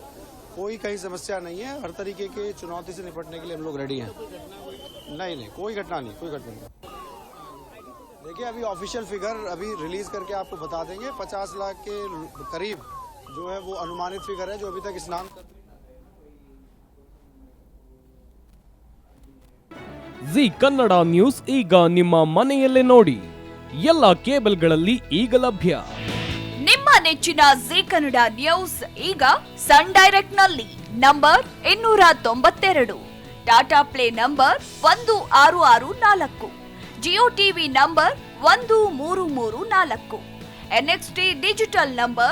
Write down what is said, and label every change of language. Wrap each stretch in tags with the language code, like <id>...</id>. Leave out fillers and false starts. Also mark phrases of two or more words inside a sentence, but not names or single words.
<hi>कोई कहीं समस्या नहीं है। हर तरीके के चुनौती से निपटने के लिए हम लोग रेडी हैं। नहीं, कोई घटना नहीं, कोई घटना नहीं। देखिए, अभी</hi> <en>official figure</en> <hi>अभी रिलीज करके आपको बता देंगे 50 लाख के करीब जो है वो अनुमानित फिगर है जो अभी तक स्नान</hi> <kn>ಜಿ ಕನ್ನಡ ನ್ಯೂಸ್ ಈಗ ನಿಮ್ಮ ಮನೆಯಲ್ಲೇ ನೋಡಿ, ಎಲ್ಲ ಕೇಬಲ್ಗಳಲ್ಲಿ ಈಗ ಲಭ್ಯ. ನಿಮ್ಮ ನೆಚ್ಚಿನ ಜಿ ಕನ್ನಡ ನ್ಯೂಸ್ ಈಗ ಸನ್ ಡೈರೆಕ್ಟ್ ನಲ್ಲಿ ನಂಬರ್ 292, ಟಾಟಾ ಪ್ಲೇ ನಂಬರ್ 1664, ಜಿಯೋ ಟಿವಿ ನಂಬರ್ 1334, ಎನ್ಎಕ್ಸ್ಟಿ ಡಿಜಿಟಲ್ ನಂಬರ್</kn>